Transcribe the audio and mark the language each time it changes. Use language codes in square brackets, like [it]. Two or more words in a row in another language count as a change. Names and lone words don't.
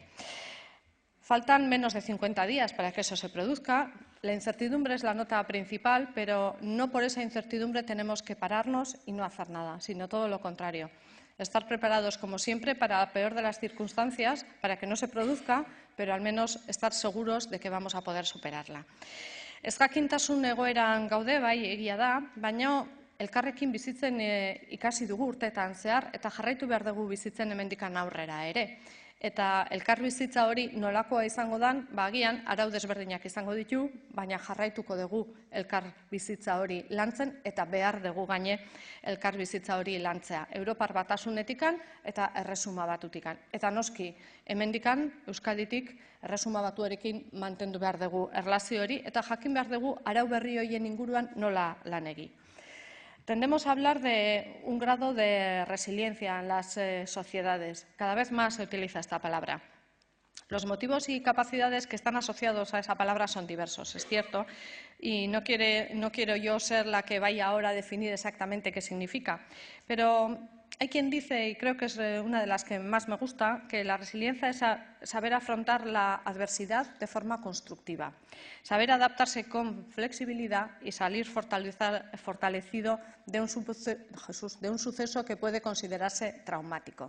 [es] Faltan menos de 50 días para que eso se produzca. La incertidumbre es la nota principal, pero no por esa incertidumbre tenemos que pararnos y no hacer nada, sino todo lo contrario. Estar preparados, como siempre, para la peor de las circunstancias, para que no se produzca, pero al menos estar seguros de que vamos a poder superarla. [eu] Ez jakintasun egoeran gaude, bai, egia da, baina elkarrekin bizitzen ikasi dugu urteetan zehar eta jarraitu behar dugu bizitzen hemendikan aurrera ere. Eta elkarbizitza hori nolakoa izango dan, agian arau desberdinak izango ditu, baina jarraituko dugu elkarbizitza hori lantzen eta behar dugu gaine elkarbizitza hori lantzea. Europar Batasunetikan eta Erresuma Batutikan. Eta noski, hemendikan, Euskaditik, Erresuma Batuarekin mantendu behar dugu erlazio hori eta jakin behar dugu arau berri horien inguruan nola lan egin. [es] Tendemos a hablar de un grado de resiliencia en las sociedades. Cada vez más se utiliza esta palabra. Los motivos y capacidades que están asociados a esa palabra son diversos, es cierto, y no quiero yo ser la que vaya ahora a definir exactamente qué significa, pero hay quien dice, y creo que es una de las que más me gusta, que la resiliencia es saber afrontar la adversidad de forma constructiva, saber adaptarse con flexibilidad y salir fortalecido de un suceso que puede considerarse traumático.